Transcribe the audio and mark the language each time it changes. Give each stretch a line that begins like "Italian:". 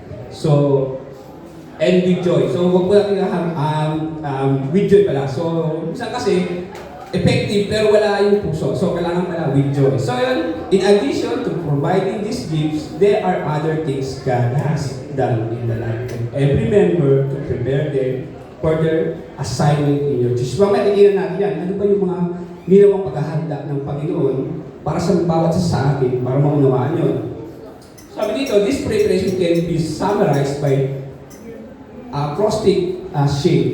Filipino: So, and with joy. So, huwag po natin with joy pala. So, minsan kasi, effective pero wala yung puso. So, kailangan pala with joy.
English: So, yun, in addition to providing these gifts, there are other things God has done in the life of every member to prepare them for their assignment in your church.
Filipino: Mamaya, tingnan natin yan. Ano ba yung mga ginawang paghahanda ng Panginoon para sa bawat sa atin, para maunawaan yun. Sabi dito,
English: this preparation can be summarized by acrostic shape.